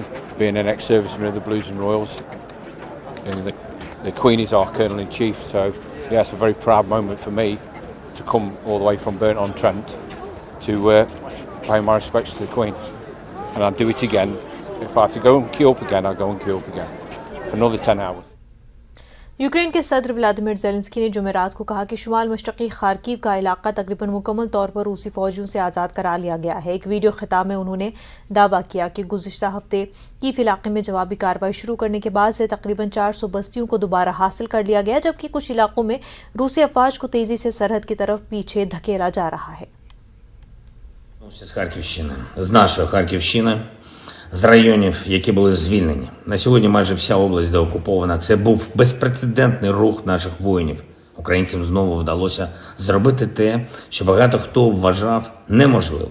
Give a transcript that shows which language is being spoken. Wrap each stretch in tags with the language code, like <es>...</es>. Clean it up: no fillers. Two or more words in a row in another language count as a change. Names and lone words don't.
<en>Being an ex-serviceman of the Blues and Royals, and the Queen is our Colonel-in-Chief, so yeah, it's a very proud moment for me to come all the way from Burnt-on-Trent to pay my respects to the Queen. And I'll do it again. If I have to go and queue up again, I'll go and queue up again for another 10 hours.</en> <ur>یوکرین کے صدر ولادیمیر زیلنسکی نے جمعرات کو کہا کہ شمال مشرقی خارکیف کا علاقہ تقریباً مکمل طور پر روسی فوجیوں سے آزاد کرا لیا گیا ہے. ایک ویڈیو خطاب میں انہوں نے دعویٰ کیا کہ گزشتہ ہفتے کیف علاقے میں جوابی کارروائی شروع کرنے کے بعد سے تقریباً 400 بستیوں کو دوبارہ حاصل کر لیا گیا، جبکہ کچھ علاقوں میں روسی افواج کو تیزی سے سرحد کی طرف پیچھے دھکیلا جا رہا ہے.</ur> <uk>З Харківщини, з нашої Харківщини, з районів, які були звільнені. На сьогодні майже вся область деокупована. Це був безпрецедентний рух наших воїнів. Українцям знову вдалося зробити те, що багато хто вважав неможливим.</uk>